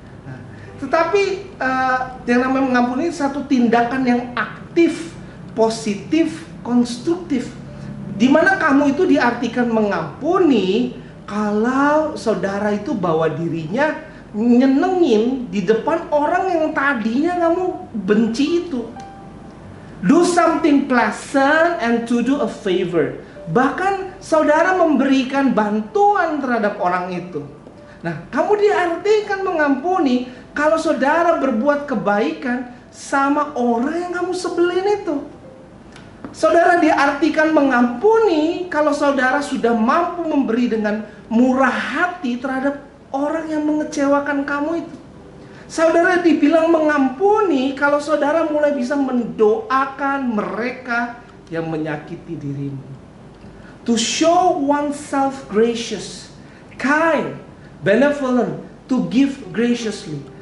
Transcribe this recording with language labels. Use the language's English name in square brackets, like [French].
[Indonesian] Nah, tetapi yang namanya mengampuni satu tindakan yang aktif, positif, konstruktif. Dimana kamu itu diartikan mengampuni kalau saudara itu bawa dirinya nyenengin di depan orang yang tadinya kamu benci itu. [English] Do something pleasant and to do a favor. [Indonesian] Bahkan saudara memberikan bantuan terhadap orang itu. Nah, kamu diartikan mengampuni kalau saudara berbuat kebaikan sama orang yang kamu sebelin itu. Saudara diartikan mengampuni kalau saudara sudah mampu memberi dengan murah hati terhadap orang yang mengecewakan kamu itu. Saudara dibilang mengampuni kalau saudara mulai bisa mendoakan mereka yang menyakiti dirimu. [English] To show oneself gracious, kind, benevolent, to give graciously.